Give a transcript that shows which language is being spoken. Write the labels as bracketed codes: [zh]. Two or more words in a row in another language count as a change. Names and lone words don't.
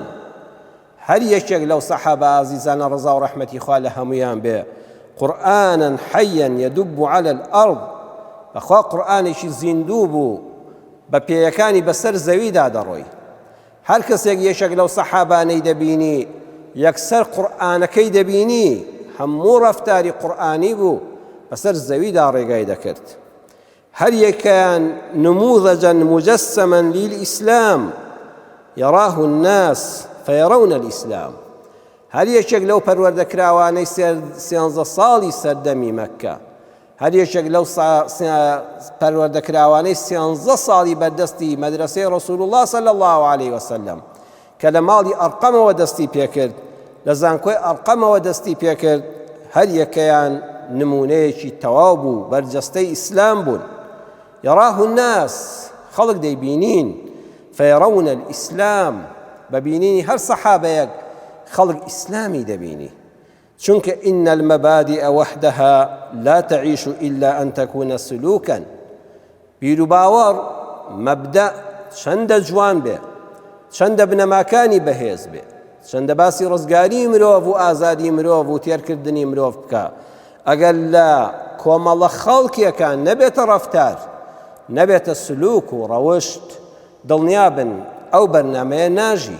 [ckb] هەر یەکێک لەو سەحابە ئازیزانە ڕزا و ڕەحمەتی خوا لە هەمویان بێ [ar] قورئانن حەیەن یەدوب عەلە الئەرض، [ckb] بەخوا قورئانێکی زیندوو بوو بە پێیەکانی بەسەر زەویدا دەڕۆی. هەر کەسێک یەکێک لەو سەحابانەی دەبینی یەکسەر قورئانەکەی دەبینی هەموو ڕەفتاری قورئانی بوو بەسەر زەویدا ڕێگای دەکرد. هەر یەکیان [ar] نموذجا مجسما للإسلام يراه الناس فيرون الإسلام. [ckb] هەر یەکێک لەو پەروەردەکراوانەی 13 ساڵی سەردەمی مەککە، هەر یەکێک لەو پەروەردەکراوانەی 13 ساڵی بەردەستی مەدرسەی ڕەسوول الله [ar] صلی الله عليه وسلم [ckb] کە لە ماڵی ئەرقەمەوە دەستی پێکرد، لە زانکۆی ئەرقەمەوە دەستی پێکرد، هەر یەکەیان نمونەیەکی تەواو بوو بەرجەستەی ئیسلام بوون. [ar] يراه الناس، [ckb] خەڵک دەیبینین، [ar] فيرون الإسلام، [ckb] ببینینی هەر سەحابەیەک خەڵک ئیسلامی دەبینی. [ar] چونکە إن المبادئ وحدها لا تعيش إلا أن تكون سلوكا. [ckb] بیر و باوەڕ مەبدە چەندە جوان بێ، چەندە بنەماکانی بەهێز بێ، چەندە باسی ڕزگاری مرۆڤ و ئازادی مرۆڤ و تێرکردنی مرۆڤ بکە، ئەگەر لە کۆمەڵە خەڵکیەکان نەبێتە ڕەفتار، نەبێتە سلوک و ڕەوشت، دڵنیابن ئەو بەرنامەیە ناژی.